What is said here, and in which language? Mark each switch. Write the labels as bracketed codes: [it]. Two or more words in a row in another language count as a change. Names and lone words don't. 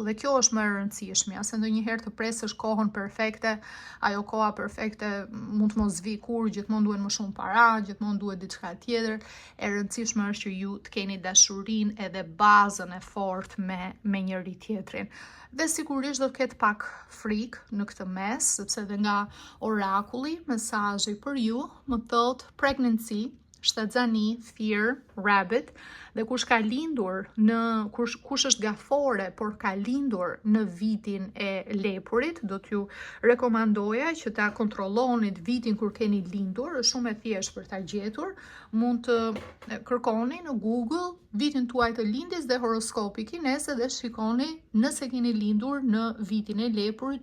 [sq] Dhe kjo është më e rëndësishmja, se ndonjëherë të presësh kohën perfekte, ajo koha perfekte mund të mos vi kur, gjithmonë duhen më shumë para, gjithmonë duhet diçka tjetër. E rëndësishme është që ju të keni dashurinë edhe bazën e fortë me njëri tjetrin. Dhe sigurisht do të ketë pak frikë në këtë mes, sepse edhe nga orakulli, mesazhi për ju më thot pregnancy, shtatzani, [en] fear, rabbit, [sq] dhe kush është gafore, por ka lindur në vitin e lepurit, do t'ju rekomandoja që ta kontrollonit vitin kur keni lindur, është shumë e thjeshtë për ta gjetur. Mund të kërkoni në Google vitin tuaj të lindjes dhe horoskopi kineze dhe shikoni nëse keni lindur në vitin e lepurit.